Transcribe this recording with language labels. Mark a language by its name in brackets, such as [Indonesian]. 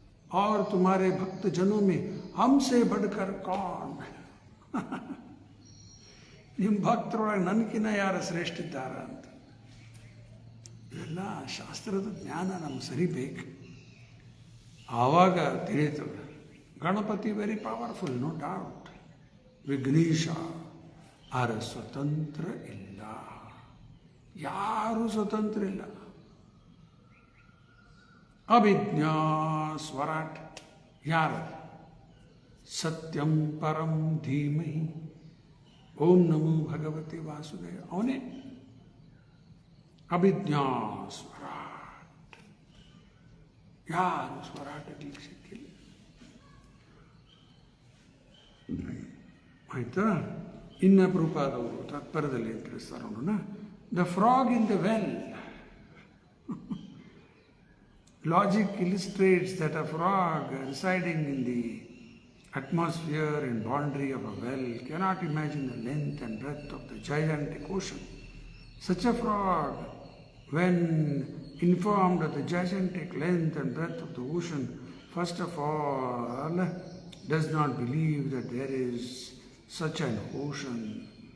[Hindi] और तुम्हारे भक्त जनों में हमसे बढ़कर कौन? [Kannada] ನಿಮ್ಮ ಭಕ್ತರೊಳಗೆ ನನಗಿನ್ನ ಯಾರು ಶ್ರೇಷ್ಠ ಇದ್ದಾರ ಅಂತ. ಇವೆಲ್ಲ ಶಾಸ್ತ್ರದ ಜ್ಞಾನ ನಮ್ಗೆ ಸರಿಬೇಕು. ಆವಾಗ ತಿಳಿತು Ganapati [English] Very powerful, no doubt. [Kannada] Vighnesha ಆರ ಸ್ವತಂತ್ರ ಇಲ್ಲ, ಯಾರೂ ಸ್ವತಂತ್ರ ಇಲ್ಲ. ಅವಿಜ್ಞಾ ಸ್ವರಾಟ್, ಯಾರು? [Sanskrit] ಸತ್ಯಂ ಪರಂ ಧೀಮಹಿ ಓಂ ನಮೋ ಭಗವತಿ ವಾಸುದೇವ, [Kannada] ಅವನೇ ಅವಿಜ್ಞಾ ಸ್ವರಾಟ್. ಯಾರು ಸ್ವರಾಟಕ್ಕೆ ಸಿಕ್ಕಿಲ್ಲ. ಆಯ್ತಾ? ಇನ್ನ ಪ್ರಭುಪಾದವರು ತಾತ್ಪರ್ಯದಲ್ಲಿ ತಿಳಿಸ್ತಾರೆ ನೋಡೋಣ. [English] The frog in the well. Logic illustrates that a frog residing in the atmosphere and boundary of a well cannot imagine the length and breadth of the gigantic ocean. Such a frog, when informed of the gigantic length and breadth of the ocean, first of all, does not believe that there is such an ocean.